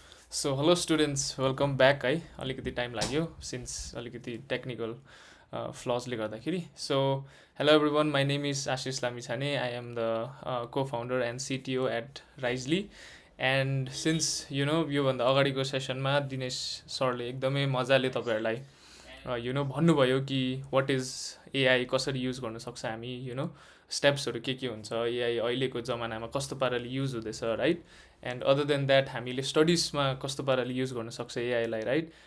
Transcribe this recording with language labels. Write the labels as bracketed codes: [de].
[en] So hello students, welcome back [ne] है अलिकति time लाग्यो सिन्स अलिकति टेक्निकल फ्लजले गर्दाखेरि. [en] So hello everyone, my name is Ashish Lamichaney. I am the co-founder and CTO at Risely. [ne] And since योभन्दा अगाडिको सेसनमा दिनेश सरले एकदमै मजाले तपाईँहरूलाई भन्नुभयो कि [en] what is AI, [ne] कसरी युज गर्न सक्छ हामी, स्टेप्सहरू के हुन्छ, एआई अहिलेको जमानामा कस्तो पाराले युज हुँदैछ, right. [en] and other then that [ne] हामीले स्टडिजमा कस्तो पाराले युज गर्न सक्छ एआईलाई, राइट.